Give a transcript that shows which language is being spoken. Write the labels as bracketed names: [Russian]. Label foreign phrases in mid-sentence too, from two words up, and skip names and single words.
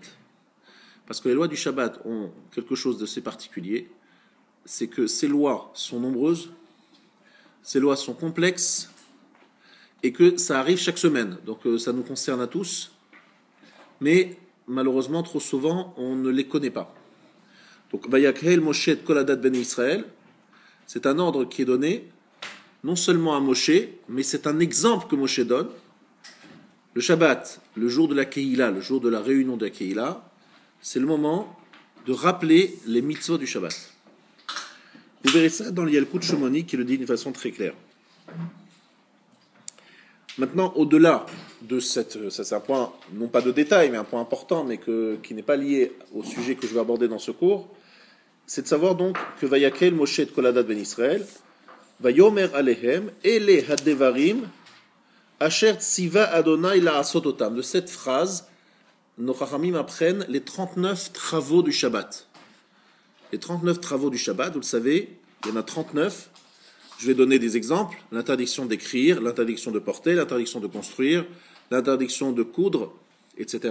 [French] Parce que les lois du Shabbat ont quelque chose de assez particulier, c'est que ces lois sont nombreuses, ces lois sont complexes, et que ça arrive chaque semaine. Donc ça nous concerne à tous, mais malheureusement, trop souvent, on ne les connaît pas. Donc, [Hebrew] ויקהל משה את כל עדת בני ישראל, [French] c'est un ordre qui est donné, non seulement à Moshe, mais c'est un exemple que Moshe donne. Le Shabbat, le jour de la Kehila, le jour de la réunion de la Kehila, c'est le moment de rappeler les mitzvot du Shabbat. Vous verrez ça dans le Yalkut Shimoni qui le dit d'une façon très claire. Maintenant, au-delà de ça c'est un point, non pas de détail, mais un point important, mais qui n'est pas lié au sujet que je vais aborder dans ce cours, c'est de savoir donc que [Hebrew] ויקהל משה את כל עדת בני ישראל, ויאמר אלהם, אלה הדברים, אשר צוה ה' לעשת אתם. [French] De cette phrase, nos chachamim apprennent les 39 travaux du Shabbat. Les 39 travaux du Shabbat, vous le savez, il y en a 39. Je vais donner des exemples. L'interdiction d'écrire, l'interdiction de porter, l'interdiction de construire, l'interdiction de coudre, etc.